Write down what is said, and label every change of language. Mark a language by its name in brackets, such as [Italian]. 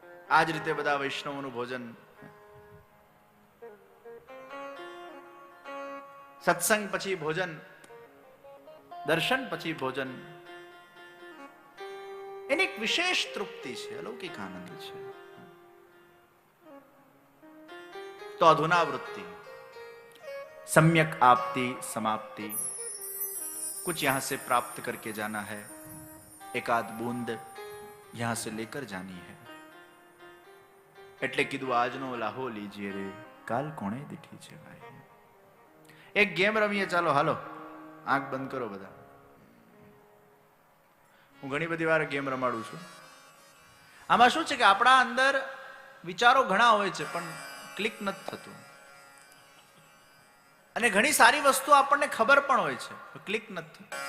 [Gujarati] આ જ રીતે બધા વૈષ્ણવોનું ભોજન, સત્સંગ પછી ભોજન, દર્શન પછી ભોજન, એની એક વિશેષ તૃપ્તિ છે, અલૌકિક આનંદ છે. [Hindi] तो अधुनावृत्ति, सम्यक आपती समाप्ति, कुछ यहां से प्राप्त करके जाना है, एक आध बूंद यहां से लेकर जानी है. [Gujarati] એટલે કીધું આજનો લાહો લીજીએ રે, કાલ કોણે દીઠી છે ભાઈ. એક ગેમ રમીએ, ચાલો હાલો, આંખ બંધ કરો બધા. હું ઘણી બધી વાર ગેમ રમાડું છું. આમાં શું છે કે આપણા અંદર વિચારો ઘણા હોય છે પણ ક્લિક નથી થતું, અને ઘણી સારી વસ્તુ આપણને ખબર પણ હોય છે, ક્લિક નથી થતું.